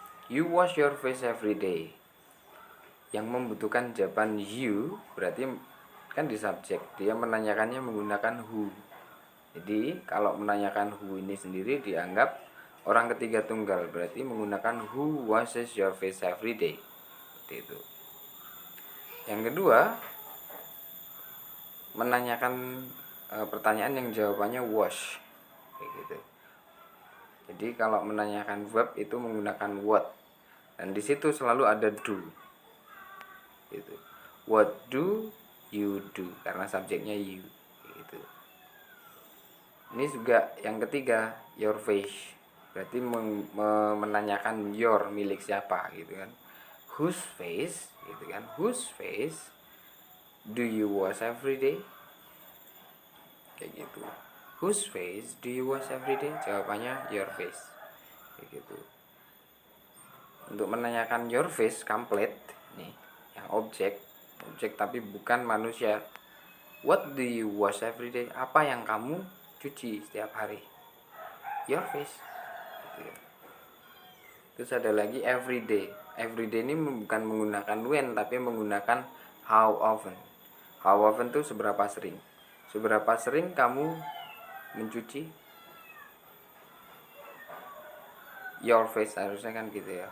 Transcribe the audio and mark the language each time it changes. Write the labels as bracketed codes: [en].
[en] You wash your face every day. [id] Yang membutuhkan jawaban you berarti kan di subjek, dia menanyakannya menggunakan who. Jadi kalau menanyakan who ini sendiri dianggap orang ketiga tunggal, berarti menggunakan [en] who washes your face every day. [id] Seperti itu. Yang kedua, menanyakan pertanyaan yang jawabannya wash kayak gitu. Jadi kalau menanyakan verb itu menggunakan what, dan di situ selalu ada do gitu. [en] What do you do, [id] karena subjeknya you gitu. Ini juga yang ketiga, your face, berarti menanyakan your milik siapa gitu kan. [en] Whose face [id] gitu kan. [en] Whose face do you wash every day? [id] Kayak gitu. [en] Whose face do you wash every day? [id] Jawabannya [en] your face. [id] Kayak gitu. Untuk menanyakan your face complete nih, yang objek tapi bukan manusia. [en] What do you wash every day? [id] Apa yang kamu cuci setiap hari? [en] Your face. [id] Gitu. Terus ada lagi every day. Every day ini bukan menggunakan when tapi menggunakan how often. How often tuh seberapa sering. Seberapa sering kamu mencuci your face, harusnya kan gitu ya.